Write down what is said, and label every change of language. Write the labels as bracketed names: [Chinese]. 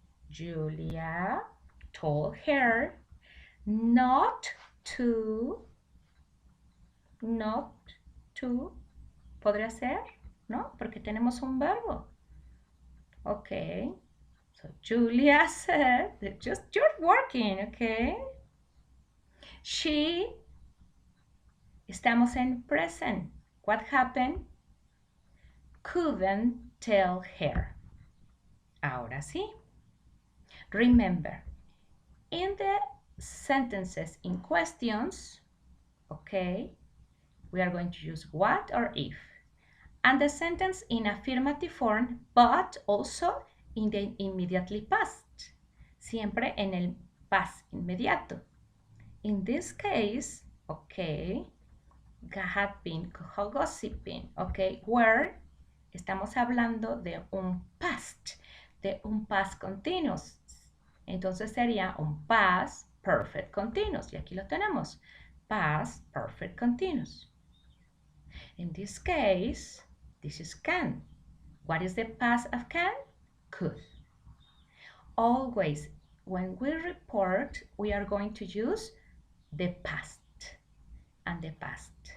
[English] Julia told her not to, [Spanish] ¿podría ser? ¿No? Porque tenemos un verbo. [English] Ok. So Julia said, just you're working, okay? She, [Spanish] estamos en [English] present. What happened? Couldn't tell her. [Spanish] Ahora sí. [English] Remember, in the sentences in questions, okay, we are going to use what or if. And the sentence in affirmative form, but also in the immediately past. [Spanish] Siempre en el past inmediato. [English] In this case, okay, had been gossiping, okay, where [Spanish] estamos hablando de un [English] past continuous. [Spanish] Entonces sería un past perfect continuous. Y aquí lo tenemos. [English] Past perfect continuous. In this case, this is can. What is the past of can? Could. Always, when we report, we are going to use the past and the past.